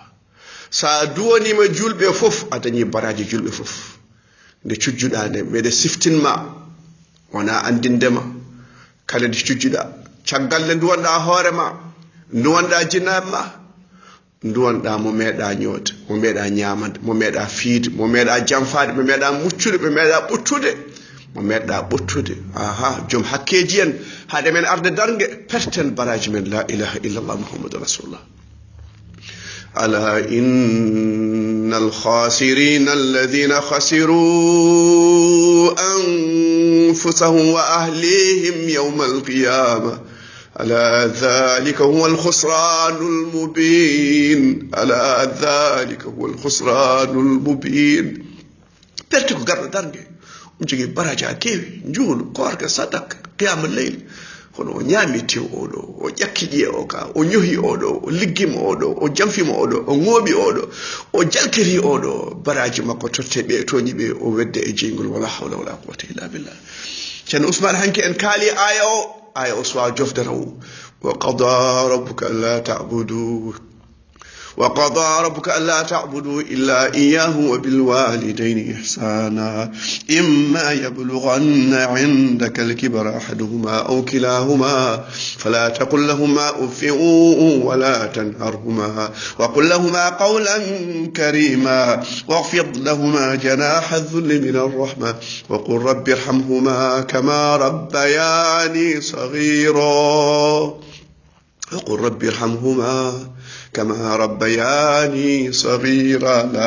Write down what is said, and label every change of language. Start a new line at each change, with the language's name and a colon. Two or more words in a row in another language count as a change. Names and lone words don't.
Fula: sa duwanima julɓe fof a dañi baraji julɓe fof nde cujjuɗa nde mbeɗe siftinma wona andindema kala nde cujjuɗa caggal nde duwanɗa hoorema duwanɗa jinnaɓe ma duwanɗa mo meeɗa ñoode mo meeɗa ñamande mo meeɗa fiide mo meeɗa janfade mo meeɗa muccude mo meeɗa ɓottude mo meeɗa ɓottude aha joom hakkeji en haade men arde dargue perten baraji men
Arabic: لا إله إلا الله محمد رسول الله. ألا إن الخاسرين الذين خسروا أنفسهم وأهليهم يوم القيامة ألا ذلك هو الخسران المبين ألا ذلك هو الخسران المبين.
Fula: pertiko garɗo dargue jogui baraja kewi juulu korka sadak
Arabic: قيام الليل
Fula: kono o ñaami tew oɗo o ƴakki ƴiye o ka o ñohi oɗo o liggima oɗo o jamfima oɗo o ŋooɓi oɗo o jalkiri oɗo baraji makko totte ɓe toñi ɓe o wedde e jeygol
Arabic: ولا حول ولا قوة إلا بالله.
Fula: ceerno Ousmane hanki en kaali aya o sowa jofde raw
Arabic: وقضى ربك ألا تعبدوا وقضى ربك ألا تعبدوا إلا إياه وبالوالدين إحسانا إما يبلغن عندك الكبر أحدهما أو كلاهما فلا تقل لهما أف ولا تنهرهما وقل لهما قولا كريما واخفض لهما جناح الذل من الرحمة وقل رب ارحمهما كما ربياني صغيرا وقل رب ارحمهما كما ربياني صغيرا.